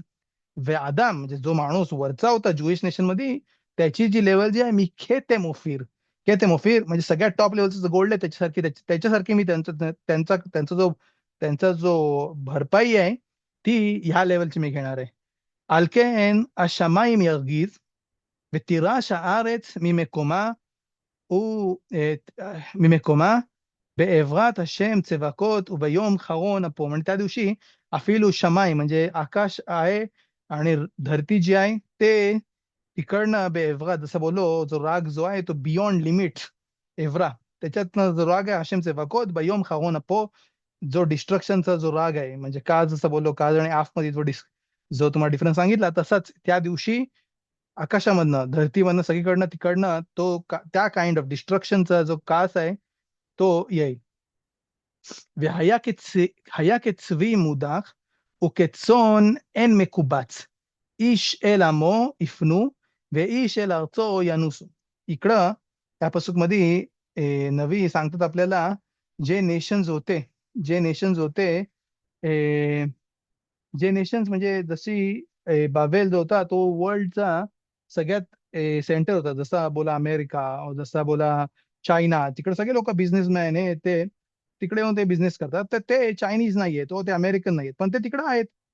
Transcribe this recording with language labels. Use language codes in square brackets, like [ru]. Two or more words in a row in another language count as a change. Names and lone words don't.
[mr] आदाम म्हणजे जो माणूस वरचा होता ज्युईश नेशन मध्ये त्याची जी लेवल जी आहे [he] מכתם אופיר. כתם אופיר [mr] म्हणजे सगळ्यात टॉप लेवलचं गोल्ड आहे त्याच्यासारखी त्याच्यासारखी मी त्यांचा जो भरपाई आहे ती ह्या लेवलची मी घेणार आहे. [he] על כן השמיים ירגיז ותירש הארץ ממקומה בעברת השם צבקות וביום חרון אפו. [mr] म्हणजे त्या दिवशी [he] אפילו שמיים [mr] म्हणजे आकाश आहे आणि धरती जी आहे ते तिकडनं बेएव्हरा जसं बोललो जो राग जो आहे तो बियॉन्ड लिमिट एव्हरा त्याच्यातनं जो राग आहे [he] השם צבאות ביום חרון אפו [mr] जो डिस्ट्रक्शनचा जो राग आहे म्हणजे का जसं बोललो काज आणि आफ मध्ये जो तुम्हाला डिफरन्स सांगितला तसाच त्या दिवशी आकाशामधनं धरतीमधनं सगळीकडनं तिकडनं त्या काइंड ऑफ डिस्ट्रक्शनचा जो कास आहे तो येईल. [he] והיה כצבי מודח וכצאן אין מקובץ איש אל עמו יפנו ואיש אל ארצו ינוסו. [mr] इकडं त्या पसूक मध्ये नवी सांगतात आपल्याला जे नेशन्स होते जे नेशन्स होते ए, जे नेशन्स म्हणजे जशी बाबेल जो होता तो वर्ल्डचा सगळ्यात सेंटर होता जसा बोला अमेरिका जसा बोला चायना तिकडे सगळे लोक बिझनेसमॅन आहे ते तिकडे येऊन ते बिझनेस करतात तर ते चायनीज नाहीये तो ते अमेरिकन नाहीयेत पण ते तिकडे आहेत